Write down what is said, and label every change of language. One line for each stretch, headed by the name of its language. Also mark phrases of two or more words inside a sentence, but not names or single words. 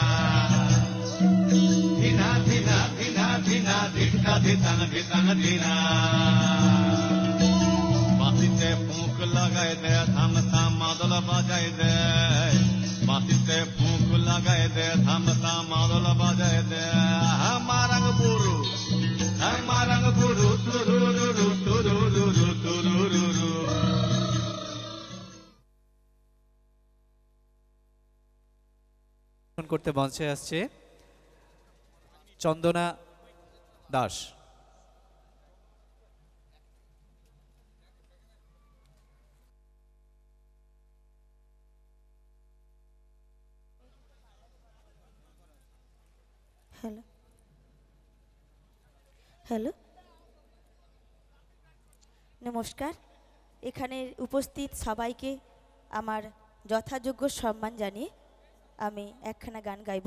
Bangla: ধিনা ধিনা ধিনা ধিনা ধিকা ধিতাং ধিতাং ধিনা বাঁশিতে ফুঁক লাগাই দে ধামসা মাদল বাজাই দে বাঁশিতে ফুঁক লাগাই দে ধামসা মাদল বাজাই দে মারাং বুরু marang buru turururu turururu turururu করতে মঞ্চে আসছে চন্দনা দাস। হ্যালো হ্যালো নমস্কার, এখানে উপস্থিত সবাইকে আমার যথাযোগ্য সম্মান জানিয়ে আমি একখানা গান গাইব।